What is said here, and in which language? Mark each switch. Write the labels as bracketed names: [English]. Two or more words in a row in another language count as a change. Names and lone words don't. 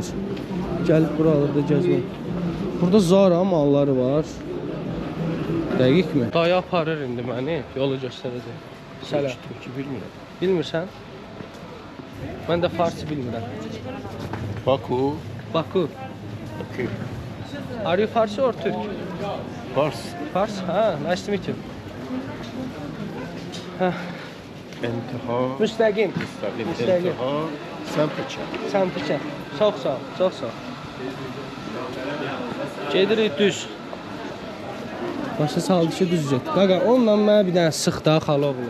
[Azerbaijani] Gəlib buralarda gəzmək. Burada Zara malları var. Dəqiq mi? Dayı aparır indi məni, yolu göstərəcək. Sələ. Türkçe bilmirəm. Bilmirsən? Mən də Farsi bilmirəm. Baku. [English] Okay. Are you Farsi or Türk? [Azerbaijani] Fars. Fars? Ha, [English] nice to meet you. [Azerbaijani] İntiha. Müstəqim. İntiha. Semtçe. Səmtçə. Çox sağ ol, çox sağ ol. Gedirik düz. Başa saldı ki, düz get. Qaqa, onunla mənə bir dənə sıx da xaloğlu.